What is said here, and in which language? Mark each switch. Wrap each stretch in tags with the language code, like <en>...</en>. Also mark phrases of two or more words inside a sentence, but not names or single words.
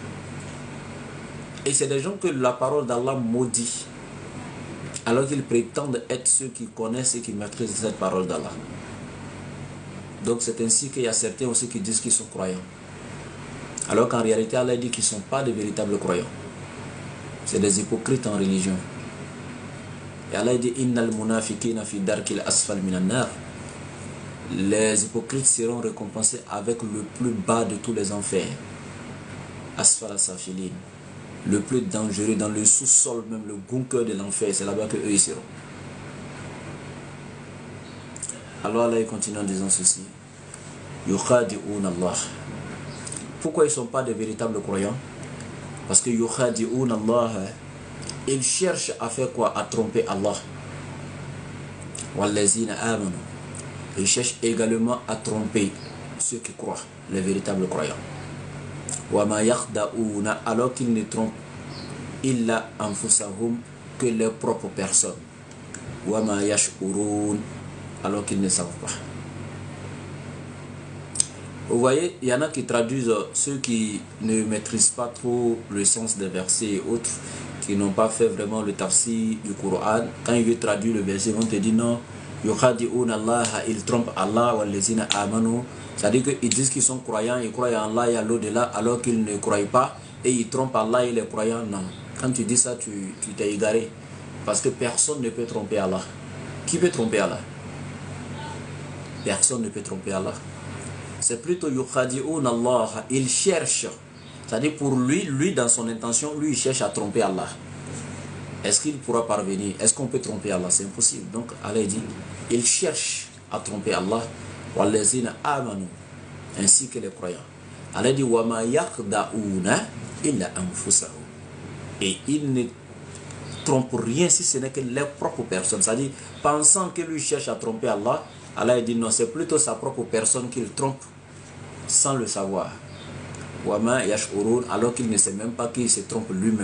<fr>Et c'est des gens que la parole d'Allah maudit, alors qu'ils prétendent être ceux qui connaissent et qui maîtrisent cette parole d'Allah. Donc c'est ainsi qu'il y a certains aussi qui disent qu'ils sont croyants. Alors qu'en réalité, Allah dit qu'ils ne sont pas de véritables croyants. C'est des hypocrites en religion.</fr> <ar>Et Allah dit إن المنافقين في الدرك الأسفل من النار.</ar> <fr>Les hypocrites seront récompensés avec le plus bas de tous les enfers.</fr> <ar>أسفل سافلين.</ar> <fr>Le plus dangereux, dans le sous-sol, même le bunker de l'enfer. C'est là-bas qu'eux ils seront. Alors Allah continue en disant ceci.</fr> <ar>يخادعون الله.</ar> <fr>Pourquoi ils ne sont pas des véritables croyants? Parce que</fr> <ar>يخادعون الله,</ar> <fr>ils cherchent à faire quoi? À tromper Allah.</fr> <ar>والذين آمنوا.</ar> <fr>Ils cherchent également à tromper ceux qui croient, les véritables croyants.</fr> <ar>وما يخدعون,</ar> <fr>alors qu'ils ne trompent</fr> <ar>إلا أنفسهم,</ar> <fr>que leurs propres personnes.</fr> <ar>وما يشعرون,</ar> <fr>alors qu'ils ne savent pas. Vous voyez, il y en a qui traduisent, ceux qui ne maîtrisent pas trop le sens des versets et autres, qui n'ont pas fait vraiment le tafsir du Coran. Quand ils veulent traduire le verset, ils vont te dire non, ils trompent Allah,</fr> <ar>والذين آمنوا.</ar> <fr>C'est-à-dire qu'ils disent qu'ils sont croyants, ils croient en Allah et à l'au-delà, alors qu'ils ne croient pas, et ils trompent Allah et les croyants. Non. Quand tu dis ça, tu t'es égaré. Parce que personne ne peut tromper Allah. Qui peut tromper Allah? Personne ne peut tromper Allah. C'est plutôt</fr> <ar>يخادعون الله.</ar> <fr>Il cherche. C'est-à-dire pour lui dans son intention, lui il cherche à tromper Allah. Est-ce qu'il pourra parvenir? Est-ce qu'on peut tromper Allah? C'est impossible. Donc Allah dit, il cherche à tromper Allah.</fr> <ar>والذين آمنوا,</ar> <fr>ainsi que les croyants.</fr> <ar>Allah dit وما يخدعون إلا أنفسهم.</ar> <fr>Et ils ne trompent rien si ce n'est que leur propre personne. C'est-à-dire, pensant que lui cherche à tromper Allah, Allah dit non, c'est plutôt sa propre personne qu'il trompe sans le savoir. Alors qu'il ne sait même pas qu'il se trompe lui-même.</fr>